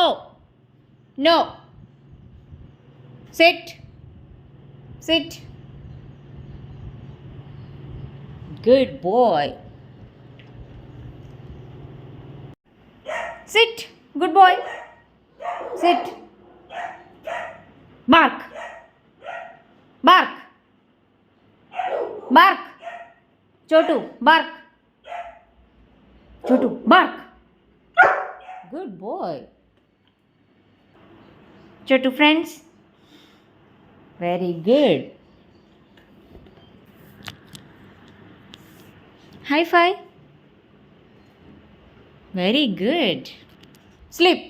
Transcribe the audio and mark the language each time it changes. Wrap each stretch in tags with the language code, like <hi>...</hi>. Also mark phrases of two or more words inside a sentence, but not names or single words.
<en>No. Sit. Sit. Good boy. Sit. Good boy. Sit. Bark. Bark. Bark. Chotu, bark. Chotu, bark. Good boy. Chotu friends. Very good. High five. Very good. Sleep.</en>